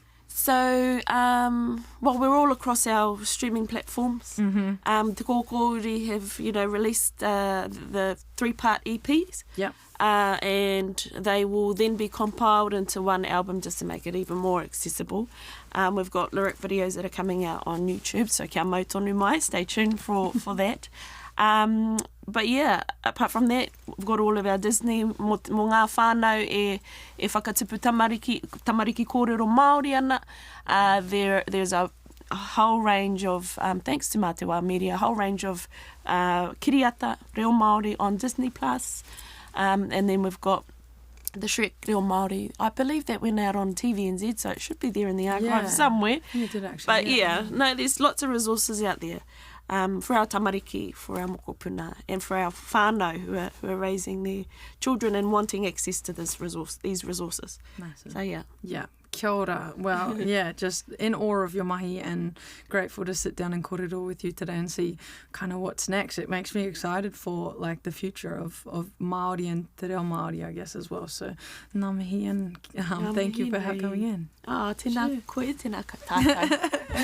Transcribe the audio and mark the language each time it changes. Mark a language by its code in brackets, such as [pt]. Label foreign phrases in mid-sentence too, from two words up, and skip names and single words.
[en] So, we're all across our streaming platforms. Te Kōkōuri have, released the 3-part EPs. Yep. And they will then be compiled into one album just to make it even more accessible. We've got lyric videos that are coming out on YouTube, so [mi] kia mau tonu mai, [en] stay tuned for that. But yeah, apart from that, we've got all of our Disney, [mi] mo ngā whānau e whakatupu tamariki kōrero Māori ana. [en] There's a whole range of, thanks to Mātanga Media, a whole range of [mi] kiriata Reo Māori [en] on Disney+. And then we've got the Shrek [mi] Reo Māori. [en] I believe that went out on TVNZ, so it should be there in the archive somewhere. Yeah, it did actually. But there's lots of resources out there for our tamariki, for our mokopuna, and for our whānau who are raising their children and wanting access to these resources. Massive. So yeah. Yeah. [mi] Kia ora. [en] Well, just in awe of your mahi and grateful to sit down and kōrero with you today and see kind of what's next. It makes me excited for like the future of Māori and Te Reo Māori, I guess, as well. So, [mi] ngā mihi [en] and thank you for coming in. [mi] Tēnā koe, tēnā tātou.